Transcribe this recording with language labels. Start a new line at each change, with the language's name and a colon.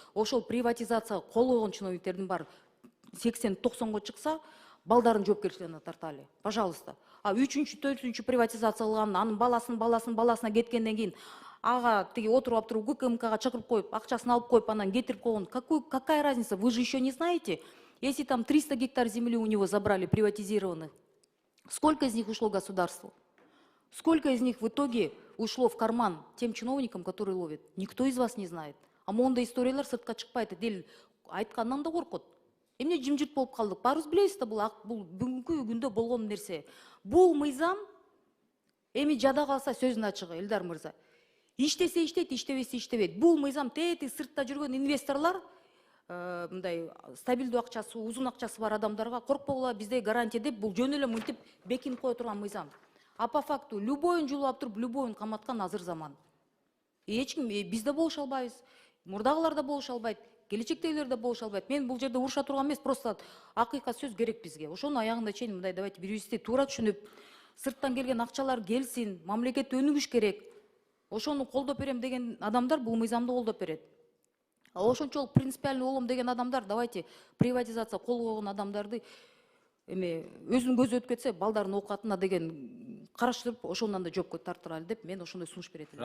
Kyrgyz: Ошол приватизацияга кол койгон чиновниктердин баары 80-90го чыкса, балдарын жоопкерчиликке тарталы.
Russian: Пожалуйста.
Kyrgyz: А 3-4 приватизация кылган, анын баласына кеткенден кийин ага тиги отуруп туруп ГКМКга чакырып коюп, акчасын алып коюп, анан кетирип койгон.
Russian: Какая разница? Вы же еще не знаете, если там 300 гектар земли у него забрали, приватизированных, сколько из них ушло государству? Сколько из них в итоге ушло в карман тем чиновникам, которые ловят? Никто из вас не знает.
Kyrgyz: А монда историялар сыртка чыкпайт, эл айткандан да коркот. Эмне жымжырт болуп калдык? Баарыбыз билебиз да, бул бүгүнкү күндө болгон нерсе. Бул мыйзам эми жада калса сөздүн ачыгы, Элдар мырза. Иштесе иштейт, иштебесе иштебейт. Бул мыйзам тети сыртта жүргөн инвесторлар, мындай стабилдүү акчасы, узун акчасы бар адамдарга коркпогула, бизде гарантия деп, бул жөн эле мынтип бекинип кое турган мыйзам.
Russian: А по факту
Kyrgyz: любойун жулап туруп, любойун каматкан азыр заман. Эч ким бизде болуша албайбыз, мурдагылар да болуша албайт, келечектегилер да болуша албайт. Мен бул жерде уруша турган эмес, просто акыйкат сөз керек бизге. Ошону аягында чейин мындай давайте бирибизди туура түшүнүп, сырттан келген акчалар келсин, мамлекет өнүгүш керек. Ошону колдоп берем деген адамдар бул мыйзамды колдоп берет. А ошончолук принципиальный болом деген адамдар, давайте приватизация кол койгон адамдарды эме өзүнүн көзү өтүп кетсе, балдардын оокатына деген караштырып, ошондон да жоопко тартырайлы деп мен ошондой сунуш берет элем.